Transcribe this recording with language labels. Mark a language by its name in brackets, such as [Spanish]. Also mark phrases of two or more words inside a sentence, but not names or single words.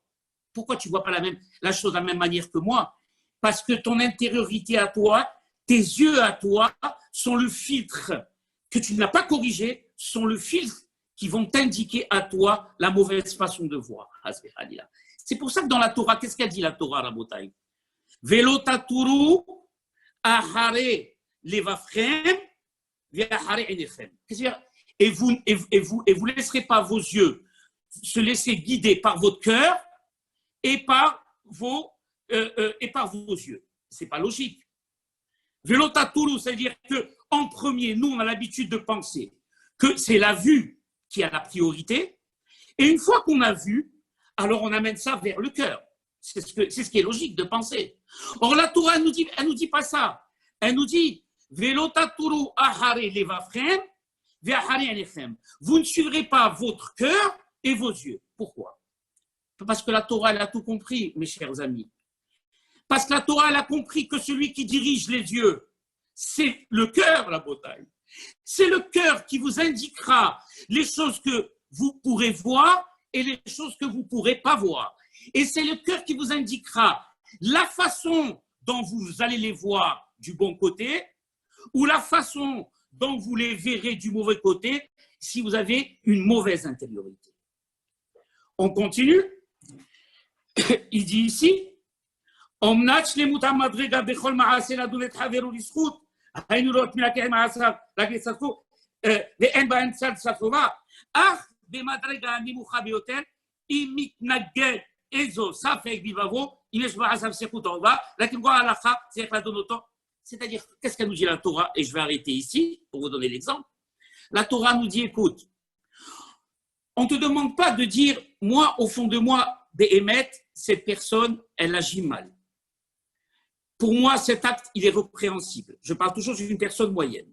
[French] Pourquoi tu ne vois pas la chose de la même manière que moi? Parce que ton intériorité à toi, tes yeux à toi sont le filtre que tu n'as pas corrigé, sont le filtre qui vont t'indiquer à toi la mauvaise façon de voir. C'est pour ça que dans la Torah, qu'est-ce qu'a dit la Torah, Rabotai? [Hebrew] ולא תתורו אחרי לבבכם ואחרי עיניכם. [French] Et vous laisserez pas vos yeux se laisser guider par votre cœur et par vos yeux. C'est pas logique. [Hebrew] ולא תתורו, [French] c'est-à-dire que en premier, nous on a l'habitude de penser que c'est la vue qui a la priorité, et une fois qu'on a vu, alors on amène ça vers le cœur. C'est ce qui est logique de penser. Or la Torah, elle nous dit pas ça. Elle nous dit [Hebrew] ולא תתורו אחרי לבבכם ואחרי עיניכם. [French] Vous ne suivrez pas votre cœur et vos yeux. Pourquoi? Parce que la Torah, elle a tout compris, mes chers amis. Parce que la Torah, elle a compris que celui qui dirige les yeux, c'est le cœur, la bataille. C'est le cœur qui vous indiquera les choses que vous pourrez voir et les choses que vous ne pourrez pas voir. Et c'est le cœur qui vous indiquera la façon dont vous allez les voir du bon côté ou la façon dont vous les verrez du mauvais côté si vous avez une mauvaise intériorité. On continue. Il dit ici [Hebrew] אמנם שלמות המדרגה בכל מעשה לדון את חברו לזכות היינו לראות מן הקהל מעשיו להגיד צדקו ואין בהן צד סטובה אך במדרגה נמוכה ביותר, אם מתנגד איזו ספק בלבבו, אם יש בעזב סכות טובה, להקים כל ההלכה, צריך לדון אותו. [French] C'est-à-dire, qu'est-ce qu'elle nous dit la Torah? Et je vais arrêter ici pour vous donner l'exemple. La Torah nous dit, écoute, on ne te demande pas de dire, moi, au fond de moi, Béhémet, cette personne, elle agit mal. Pour moi, cet acte, il est répréhensible. Je parle toujours d'une personne moyenne.